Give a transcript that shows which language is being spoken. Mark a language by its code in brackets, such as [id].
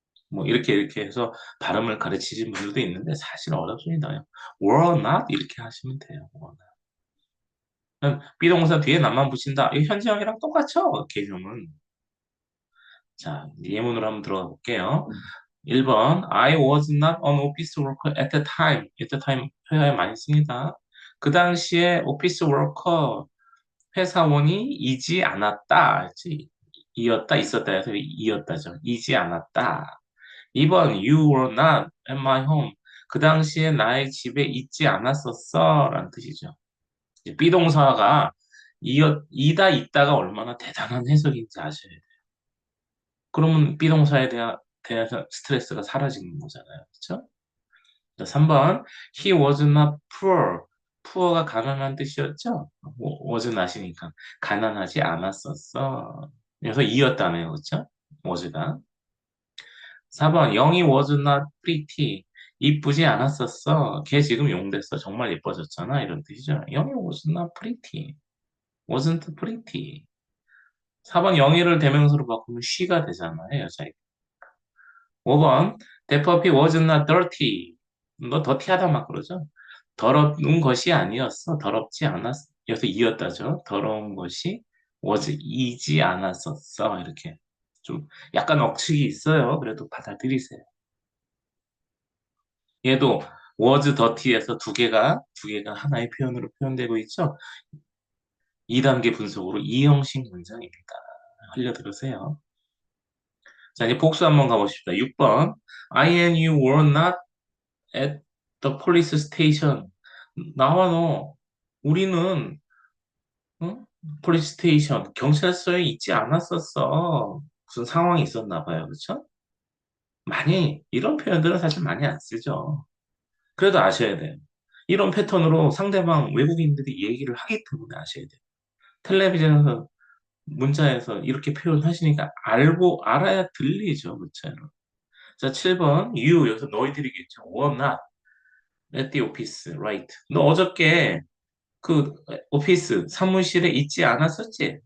[ko] 뭐 이렇게 해서 발음을 가르치신 분들도 있는데 사실 어렵습니다. were not 이렇게 하시면 돼요. [en] were not. [ko] 비동사 뒤에 나만 붙인다. 이 현지형이랑 똑같죠? 개념은. 자, 예문으로 한번 들어가 볼게요. [en] 1번 I was not an office worker at the time. at the time [ko] 회화에 많이 씁니다. 그 당시에 오피스 워커 회사원이 이지 않았다. 했지. 이었다 있었다 해서 이었다죠. 이지 않았다. 2번 [en] You were not at my home. [ko] 그 당시에 나의 집에 있지 않았었어 라는 뜻이죠. 이제 비동사가 이다 있다가 얼마나 대단한 해석인지 아셔야 돼요. 그러면 비동사에 대해서 스트레스가 사라지는 거잖아요. 그렇죠? 3번 [en] He was not poor. [ko] poor가 가난한 뜻이었죠? was not이니까 가난하지 않았었어. 그래서 이었다네요. 그렇죠? was가. [en] 4번 영희 was not pretty. [ko] 이쁘지 않았었어. 걔 지금 용됐어. 정말 예뻐졌잖아. 이런 뜻이죠. [en] 영희 was not pretty. wasn't pretty. [ko] 4번 영희를 대명사로 바꾸면 she가 되잖아요. 여자애. [en] 5번 That puppy was not dirty. [ko] 너 더티하다 막 그러죠. 더러운 것이 아니었어. 더럽지 않았어. 여기서 이었다죠. 더러운 것이 이지 않았었어. 이렇게 좀 약간 억측이 있어요. 그래도 받아들이세요. 얘도 was dirty에서 두 개가 하나의 표현으로 표현되고 있죠. 2단계 분석으로 이형식 문장입니다. 흘려들으세요. 자, 이제 복수 한번 가보십시다. 6번. [en] I and you were not at the police station. [ko] 나와 너, 우리는 응? police station, 경찰서에 있지 않았었어. 무슨 상황이 있었나 봐요. 그렇죠? 이런 표현들은 사실 많이 안 쓰죠. 그래도 아셔야 돼요. 이런 패턴으로 상대방 외국인들이 얘기를 하기 때문에 아셔야 돼요. 텔레비전에서 문자에서 이렇게 표현하시니까 알아야 들리죠. 문자로. 자, 7번. you, 여기서 너희들이겠죠. [en] were not at the office, right. [ko] 너 어저께 그 오피스 사무실에 있지 않았었지?